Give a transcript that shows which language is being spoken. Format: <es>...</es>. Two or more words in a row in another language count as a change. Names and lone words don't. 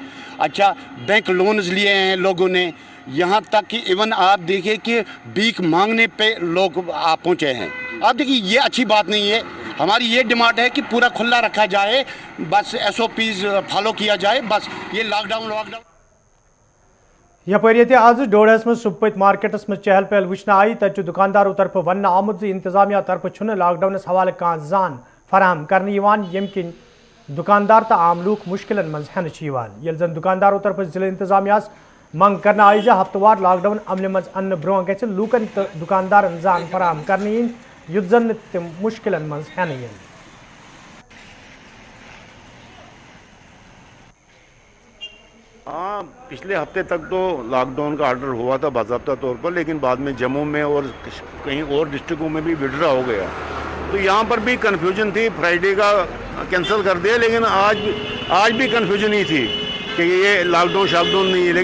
<hi>अच्छा,</hi> <en>bank loans</en> <hi>लिए हैं लोगों ने, यहाँ तक कि इवन आप देखिए कि भीख मांगने पे लोग आप पहुँचे हैं। आप देखिए ये अच्छी बात नहीं है। हमारी ये डिमांड है कि पूरा खुला रखा जाए, बस</hi> <en>SOPs follow</en> <hi>किया जाए, बस ये लॉकडाउन</hi> <ks>यपर आज डोडस में सुबह मार्केटस में चहल पहल वुचन आई। तत दुकानदारों तरफ वन आमुत इंतजामिया तरफ लॉकडाउन हवाले कह जान फराहम करने यम किन दुकानदार तो आम लूक मुश्किल मज हेन ये जन दुकानदारों तरफ जिले इंतजामिया मंग करना आई हफ्तवार लॉकडाउन अमल मज अन्न ब्रोह ग लूकन तो दुकानदारन जान फराहम करने युद्ध जन तम मुश्किल मज हेन इन।</ks> <hi>हाँ, पिछले हफ्ते तक तो लॉकडाउन का ऑर्डर हुआ था बाज़ाब्ता तौर पर, लेकिन बाद में जम्मू में और कहीं और डिस्ट्रिक्टों में भी विड्रॉ हो गया। तो यहाँ पर भी कन्फ्यूजन थी, फ्राइडे का कैंसिल कर दिया, लेकिन आज भी कन्फ्यूजन ही थी कि ये लॉकडाउन नहीं है।</hi>